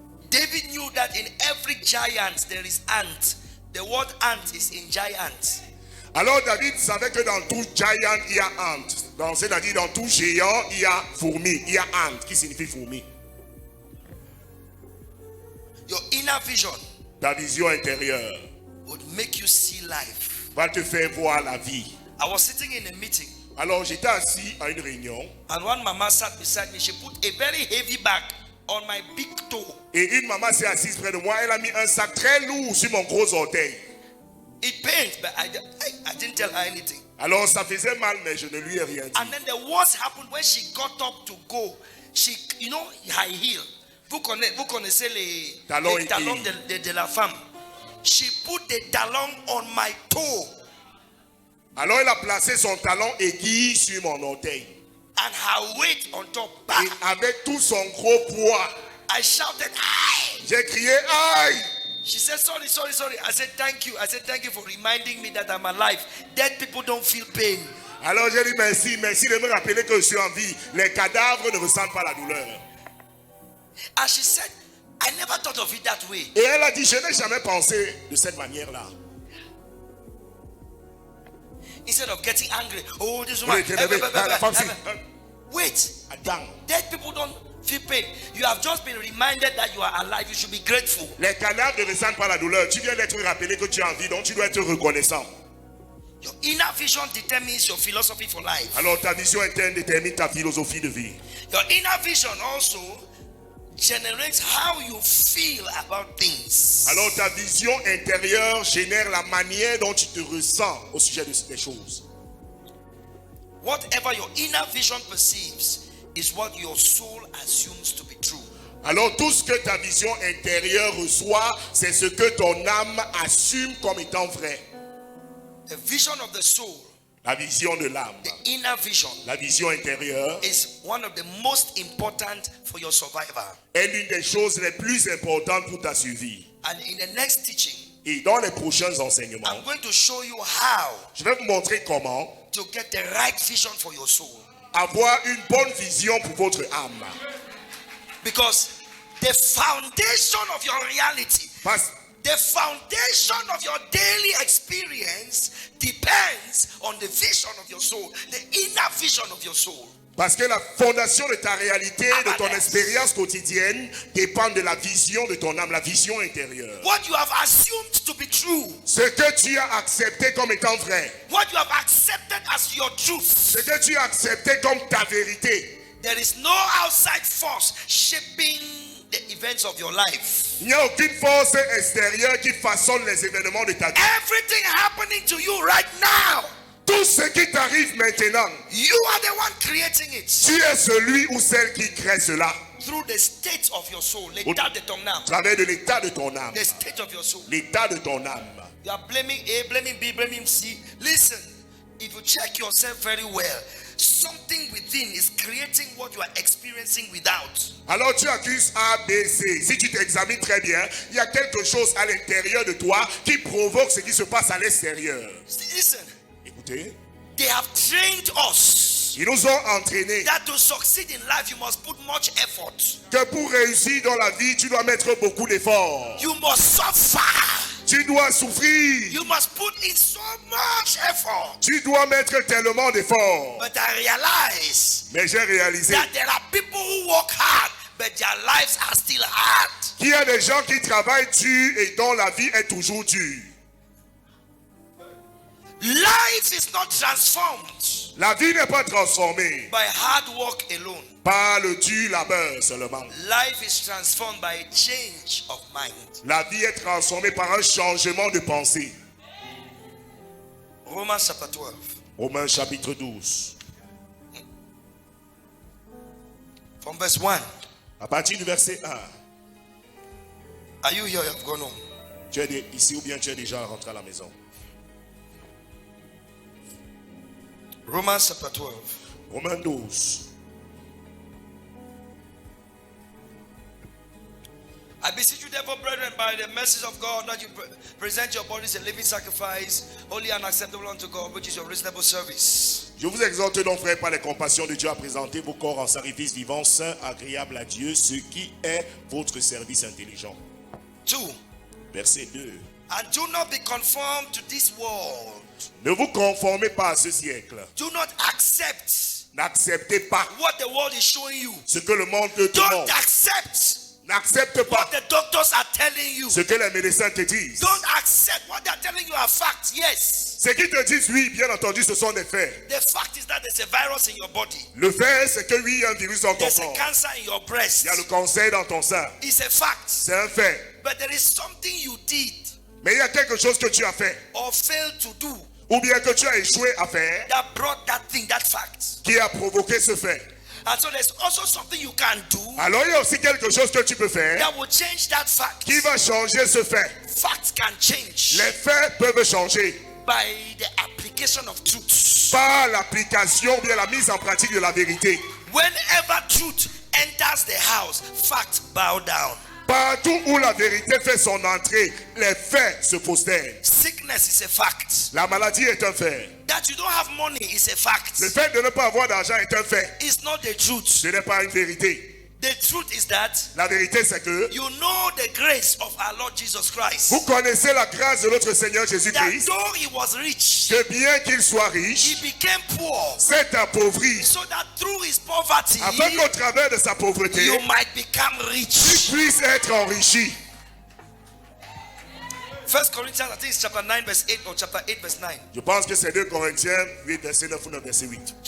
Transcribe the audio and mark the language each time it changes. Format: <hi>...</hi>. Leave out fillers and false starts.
<en>David knew that in every giant there is ant. The word ant is in giant.</en> <fr>Alors David savait que dans tout giant, il y a ant. C'est-à-dire dans tout géant, il y a fourmi. Il y a ant, qui signifie fourmi.</fr> <en>Your inner vision</en> <fr>Ta vision intérieure</fr> <en>would make you see life.</en> <fr>va te faire voir la vie.</fr> <en>I was sitting in a meeting</en> <fr>Alors j'étais assis à une réunion</fr> <en>and one mama sat beside me. She put a very heavy bag on my big toe.</en> <fr>et une maman s'est assise près de moi. Elle a mis un sac très lourd sur mon gros orteil.</fr> <en>It pains, but I didn't tell her anything.</en> <fr>Alors ça faisait mal, mais je ne lui ai rien dit.</fr> <en>And then the worst happened when she got up to go. She, you know, high heel.</en> <fr>Vous connaissez les Talons talons et- de la femme.</fr> <en>She put the talon on my toe.</en> <fr>Alors elle a placé son talon aiguille sur mon orteil.</fr> <en>And her weight on top.</en> <fr>Et Bah! avec tout son gros poids,</fr> <en>I shouted, "Aye!"</en> <fr>j'ai crié aïe.</fr> <en>She said, sorry. I said, thank you. I said, thank you for reminding me that I'm alive. Dead people don't feel pain.</en> <fr>Alors j'ai dit merci de me rappeler que je suis en vie. Les cadavres ne ressentent pas la douleur.</fr> <en>And she said, I never thought of it that way.</en> <fr>Et elle a dit, je n'ai jamais pensé de cette manière-là.</fr> <en>Instead of getting angry, oh, this</en> <fr>Oui,</fr> <en>woman.</en> <fr>la femme si-</fr> <en>Wait,</en> <fr>Attends.</fr> <en>dead people don't feel pain. You have just been reminded that you are alive. You should be grateful.</en> <fr>Les cadavres ne ressentent pas la douleur. Tu viens d'être rappelé que tu es en vie, donc tu dois être reconnaissant.</fr> <en>Your inner vision determines your philosophy for life.</en> <fr>Alors ta vision interne détermine ta philosophie de vie.</fr> <en>Your inner vision also generates how you feel about things.</en> <fr>Alors ta vision intérieure génère la manière dont tu te ressens au sujet de ces choses.</fr> <en>Whatever your inner vision perceives is what your soul assumes to be true.</en> <fr>Alors tout ce que ta vision intérieure reçoit, c'est ce que ton âme assume comme étant vrai.</fr> <en>The vision of the soul,</en> <fr>La vision de l'âme,</fr> <en>the inner vision,</en> <fr>la vision intérieure</fr> <en>is one of the most important for your survival.</en> <fr>est l'une des choses les plus importantes pour ta survie.</fr> <en>And in the next teaching,</en> <fr>Et dans les prochains enseignements,</fr> <en>I'm going to show you how</en> <fr>je vais vous montrer comment</fr> <en>to get the right vision for your soul.</en> <fr>avoir une bonne vision pour votre âme.</fr> <en>Because the foundation of your reality,</en> <fr>Parce,</fr> <en>the foundation of your daily experience depends on the vision of your soul, the inner vision of your soul.</en> <fr>parce que la fondation de ta réalité, de ton expérience quotidienne, dépend de la vision de ton âme, la vision intérieure.</fr> <en>What you have assumed to be true,</en> <fr>Ce que tu as accepté comme étant vrai,</fr> <en>what you have accepted as your truth,</en> <fr>ce que tu as accepté comme ta vérité.</fr> <en>there is no outside force shaping the events of your life.</en> <fr>Il n'y a aucune force extérieure qui façonne les événements de ta vie.</fr> <en>Everything happening to you right now,</en> <fr>Tout ce qui t'arrive maintenant,</fr> <en>you are the one creating it</en> <fr>tu es celui ou celle qui crée cela.</fr> <en>through the state of your soul.</en> <fr>L'état de ton âme. À travers de l'état de ton âme.</fr> <en>The state of your soul.</en> <fr>L'état de ton âme.</fr> <en>You are blaming A, blaming B, blaming C. Listen, if you check yourself very well, something within is creating what you are experiencing without.</en> <fr>Alors tu accuses A, B, C. Si tu t'examines très bien, il y a quelque chose à l'intérieur de toi qui provoque ce qui se passe à l'extérieur.</fr> <en>Listen,</en> <fr>Écoutez,</fr> <en>they have trained us</en> <fr>Ils nous ont entraînés</fr> <en>that to succeed in life you must put much effort.</en> <fr>que pour réussir dans la vie, tu dois mettre beaucoup d'efforts.</fr> <en>You must suffer.</en> <fr>Tu dois souffrir.</fr> <en>You must put in so much effort.</en> <fr>Tu dois mettre tellement d'efforts.</fr> <en>But I realize</en> <fr>Mais j'ai réalisé</fr> <en>that there are people who work hard, but their lives are still hard.</en> <fr>qu'il y a des gens qui travaillent dur et dont la vie est toujours dure.</fr> <en>Life is not transformed</en> <fr>La vie n'est pas transformée</fr> <en>by hard work alone.</en> <fr>par le dur labeur seulement.</fr> <en>Life is transformed by a change of mind.</en> <fr>La vie est transformée par un changement de pensée.</fr> <en>Romans chapter 12.</en> <fr>Romains chapitre 12.</fr> <en>From verse 1.</en> <fr>À partir du verset 1.</fr> <en>Are you here? You have gone home.</en> <fr>Tu es ici ou bien tu es déjà rentré à la maison?</fr> <en>Romans chapter 12.</en> <fr>Romains 12.</fr> <en>I beseech you therefore, brethren, by the mercies of God, that you present your bodies a living sacrifice, holy and acceptable unto God, which is your reasonable service.</en> <fr>Je vous exhorte donc, frères, par les compassions de Dieu, à présenter vos corps en sacrifice vivant, saint, agréable à Dieu, ce qui est votre service intelligent. 2. Verset 2.</fr> <en>And do not be conformed to this world.</en> <fr>Ne vous conformez pas à ce siècle.</fr> <en>Do not accept</en> <fr>N'acceptez pas</fr> <en>what the world is showing you.</en> <fr>ce que le monde te</fr> <en>Don't</en> <fr>demande.</fr> <en>accept</en> <fr>N'accepte</fr> <en>what</en> <fr>pas</fr> <en>the doctors are telling you.</en> <fr>ce que les médecins te disent.</fr> <en>Don't accept what they are telling you are facts. Yes.</en> <fr>Ce qu'ils te disent, oui, bien entendu, ce sont des faits.</fr> <en>The fact is that there's a virus in your body.</en> <fr>Le fait, c'est que oui, il y a un virus dans ton</fr> <en>There's a</en> <fr>corps.</fr> <en>cancer in your breast.</en> <fr>Il y a le cancer dans ton sein.</fr> <en>It's a fact.</en> <fr>C'est un fait.</fr> <en>But there is something you did</en> <fr>Mais il y a quelque chose que tu as fait,</fr> <en>or failed to do</en> <fr>ou bien que tu as échoué à faire,</fr> <en>that brought that thing, that fact.</en> <fr>qui a provoqué ce fait.</fr> <en>And so there's also something you can do</en> <fr>Alors il y a aussi quelque chose que tu peux faire</fr> <en>that will change that fact.</en> <fr>qui va changer ce fait.</fr> <en>Facts can change</en> <fr>Les faits peuvent changer</fr> <en>by the application of truth.</en> <fr>par l'application, bien la mise en pratique de la vérité.</fr> <en>Whenever truth enters the house, facts bow down.</en> <fr>Partout où la vérité fait son entrée, les faits se prosternent.</fr> <en>Sickness is a fact.</en> <fr>La maladie est un fait.</fr> <en>That you don't have money is a fact.</en> <fr>Le fait de ne pas avoir d'argent est un fait.</fr> <en>It's not the truth.</en> <fr>Ce n'est pas une vérité.</fr> <en>The truth is that</en> <fr>La vérité, c'est que</fr> <en>you know the grace of our Lord Jesus Christ.</en> <fr>vous connaissez la grâce de notre Seigneur</fr> <en>That</en> <fr>Jésus-Christ,</fr> <en>though he was rich,</en> <fr>que bien qu'il soit</fr> <en>he</en> <fr>riche,</fr> <en>became poor,</en> <fr>s'est appauvri,</fr> <en>so that through his poverty,</en> <fr>afin qu'au travers de sa pauvreté,</fr> <en>you might become</en> <fr>il</fr> <en>rich.</en> <fr>puisse être enrichi.</fr> <en>1 Corinthians, I think it's chapter 9, verse 8 or chapter 8, verse 9.</en> <fr>Je pense que c'est 2 Corinthiens 8, verset 9 ou 9, verset 8.</fr>